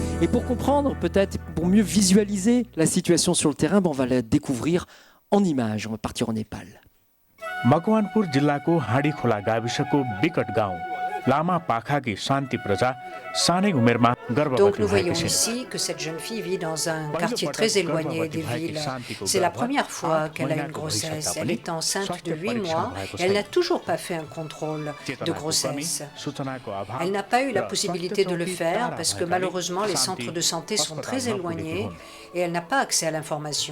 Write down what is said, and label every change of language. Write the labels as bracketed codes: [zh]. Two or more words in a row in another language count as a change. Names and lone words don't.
[fr] pour comprendre, peut-être, pour mieux visualiser la situation sur le terrain, on va la découvrir en images. On va partir au Népal. [ne] मकवानपुर जिल्लाको हाँडीखोला गाविसको विकट गाउँ लामा पाखाकी शान्ति प्रजा सानै उमेरमा [fr] Donc [ne] गर्भवती [fr] nous [ne] भएकी [fr] voyons [ne] छिन्। [fr] ici que cette jeune fille vit dans un quartier très éloigné des villes. C'est la première fois qu'elle a une grossesse. Elle est enceinte de 8 mois et elle n'a toujours pas fait un contrôle de grossesse. Elle n'a pas eu la possibilité de le faire parce que malheureusement les centres de santé sont très éloignés et elle n'a pas accès à l'information.